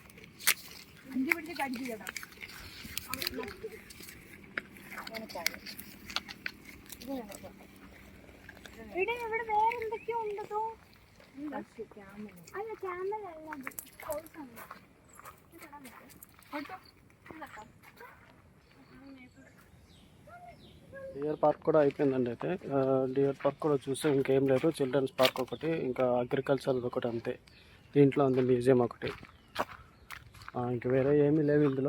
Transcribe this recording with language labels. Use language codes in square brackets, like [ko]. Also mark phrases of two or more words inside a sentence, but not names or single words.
[ml] കടിച്ചു കേട്ടോ. ഇവിടെ ഇവിടെ വേറെ എന്തൊക്കെയോ ഉണ്ടോ അല്ല ക്യാമറ അല്ല [en] deer park [te] కూడా అయిపోయిందండి. అయితే [en] deer park [te] కూడా చూస్తే ఇంకేం లేదు. [en] children's park [te] ఒకటి, ఇంకా అగ్రికల్చర్ ఒకటి అంతే. దీంట్లో ఉంది మ్యూజియం ఒకటి, ఇంక వేరే ఏమీ లేవు ఇందులో.